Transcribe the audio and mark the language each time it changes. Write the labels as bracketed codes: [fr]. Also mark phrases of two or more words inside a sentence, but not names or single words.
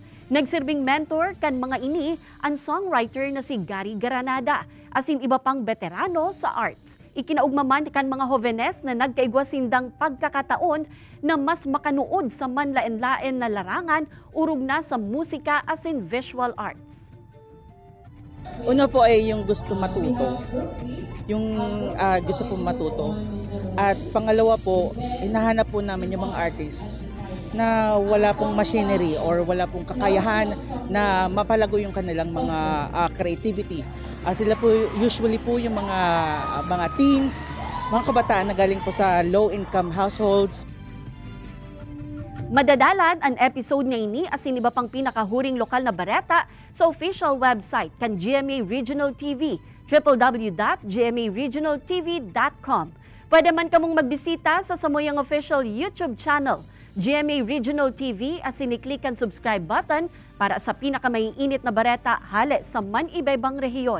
[bik] Nagsirbing mentor kan mga ini ang songwriter na si Gary Granada asin iba pang veterano sa arts. Ikinaugmaman kan mga jovenes na nagkaigwasindang pagkakataon na mas makanuod sa manlain-lain na larangan urog na sa musika asin [en] visual arts. [tl] Una po ay yung gusto matuto. Gusto po matuto. At pangalawa po, hinahanap po namin yung mga artists na wala pong machinery or wala pong kakayahan na mapalago yung kanilang mga creativity. Sila po usually po yung mga teens, mga kabataan na galing po sa [en] low-income households. [bik] Madadalan ang episode nga ini asin iba pang pinakahuring lokal na bareta sa [en] official website [bik] kan GMA Regional TV, www.gmaregionaltv.com. Pwede man kamong magbisita sa samoyang [en] official YouTube channel, [bik] GMA Regional TV, asin i-click ang [en] subscribe button [bik] para sa pinakamaiinit na bareta hale sa man-ibaybang rehiyon.